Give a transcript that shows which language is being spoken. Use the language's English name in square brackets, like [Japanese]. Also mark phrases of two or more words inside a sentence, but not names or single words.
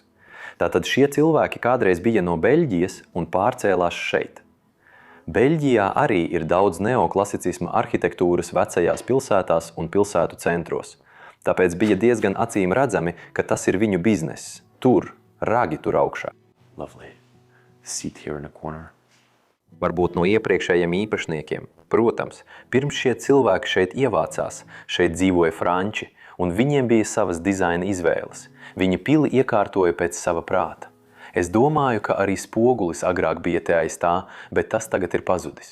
[Latvian] Tātad šie cilvēki kādreiz bija no Beļģijas un pārcēlās šeit. Beļģijā arī ir daudz neoklasicisma arhitektūras vecajās pilsētās un pilsētu centros. Tāpēc bija diezgan acīm redzami, ka tas ir viņu bizness. Tur, ragi tur augšā. [English] Lovely. Seat here in the corner. [Latvian] Varbūt no iepriekšējiem īpašniekiem. Protams, pirms šie cilvēki šeit ievācās, šeit dzīvoja franči, un viņiem bija savas dizaina izvēles. Viņi pili iekārtoja pēc sava prāta. Es domāju, ka arī spogulis agrāk bija te aiz tā, bet tas tagad ir pazudis.